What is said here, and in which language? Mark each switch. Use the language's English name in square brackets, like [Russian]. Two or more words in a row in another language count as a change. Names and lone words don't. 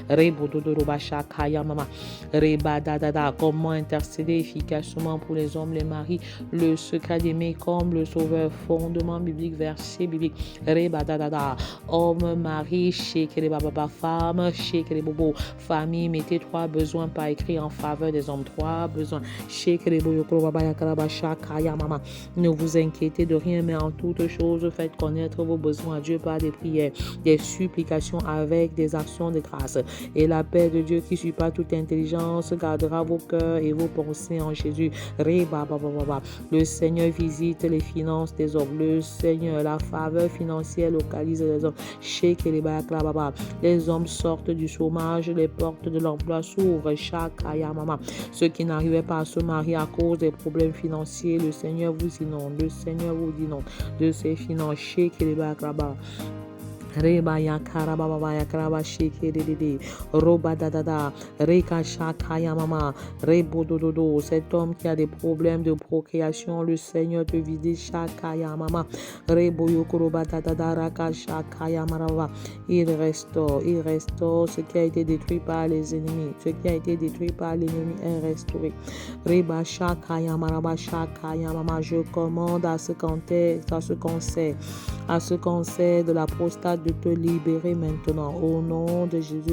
[French] Comment intercéder efficacement pour les hommes, les maris, le secret d'aimer comme le Sauveur, fondement biblique, verset biblique. Homme, mari, shekere baba, femme, shekere bobo, famille, mettez 3 besoins par écrit en faveur des hommes. 3 besoins. Shekere boyo baba yakaraba shakaya mama. Ne vous inquiétez de rien, mais en toutes choses, faites connaître vos besoins à Dieu par des prières, des supplications avec des actions de grâce. Et la paix de Dieu qui suit pas toute intelligence gardera vos cœurs et vos pensées en Jésus. Le Seigneur visite les finances des hommes. Le Seigneur, la faveur financière localise les hommes. Les hommes sortent du chômage, les portes de l'emploi s'ouvrent. Ceux qui n'arrivaient pas à se marier à cause des problèmes financiers, le Seigneur vous inonde. Le Seigneur vous inonde de ses finances. Reba ya karaba baba ya karaba sheke de roba da reka shaka ya mama rebo dodo. Cet homme qui a des problèmes de procréation, le Seigneur te visite shaka ya mama rebo yokoroba da raka shaka ya marava. Il restaure ce qui a été détruit par les ennemis. Ce qui a été détruit par l'ennemi est restauré. Reba shaka ya maraba shaka ya mama. Je commande à ce cancer de la prostate de te libérer maintenant au nom de Jésus.